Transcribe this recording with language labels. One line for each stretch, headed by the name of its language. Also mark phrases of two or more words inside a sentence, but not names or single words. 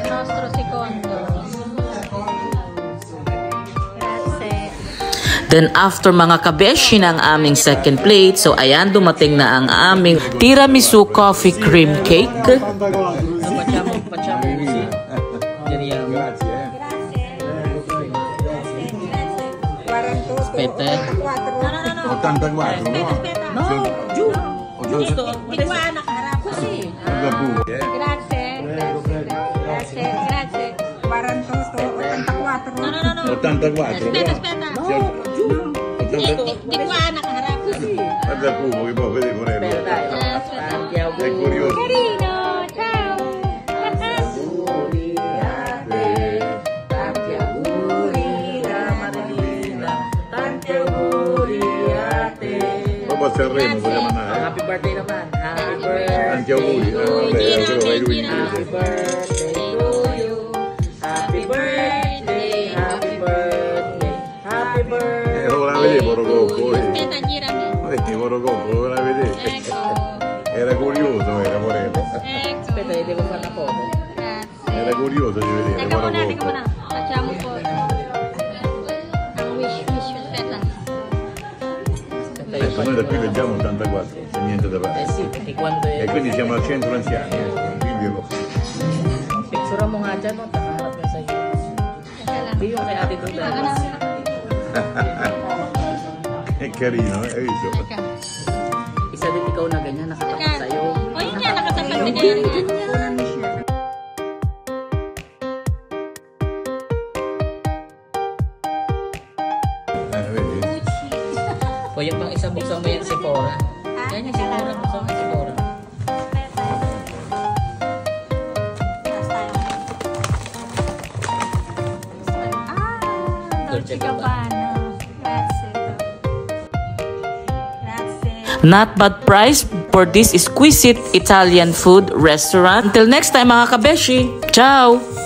English: Then after
Filipino: mga kabeshi ng aming
English: second plate,
Filipino: so ayan, dumating na ang aming
English: tiramisu coffee cream cake.
Italian: Aspetta. 84, no? No, giusto. Di qua
Filipino: nakaharap kasi.
Italian: Grazie. 48. No. 84. Aspetta. No. Di qua
Filipino: nakaharap kasi.
Italian: Guarda il fumo che poi vedi con È curioso. Carino, ciao. Tanti auguri da Marilina, tanti auguri a te. Dopo a Sanremo vogliamo andare?
English: Happy birthday naman. Happy birthday.
Italian: Tanti auguri. Vabbè, quello vai lui in
English: Happy
Italian: inglese.
English: birthday to you. Happy birthday. Happy birthday. Happy birthday.
Italian: Non la vedevo Morocco. Aspetta, girami. Morocco, non la vedevo. Ecco. Era curioso, era Moreno. Ecco. Aspetta, devo fare una foto. Grazie. Era curioso di vedere
Filipino: Teka muna. Morocco.
Italian: Facciamo foto. Wish. Aspetta. Noi da qui leggiamo 84, c'è niente da fare. Sì, perché quando E quindi siamo al centro anziani.
Filipino: picture mo nga dyan, no? Nakaharap ka sa'yo. Hindi yung kay ate doon dahil.
Italian: È carino, hai visto?
Filipino: Isa din ikaw na ganyan, nakatapat sa'yo. O yun nga, nakatapat na ganyan.
Italian: Vedi?
Filipino: O yung pang isa, buksan mo yan si Cora. Yan yung si Cora, buksan mo si Cora. Dolce Gabbana.
Italian: Grazie.
English: Not bad price for this exquisite Italian food restaurant. Until next time
Filipino: mga kabeshi.
Italian: Ciao!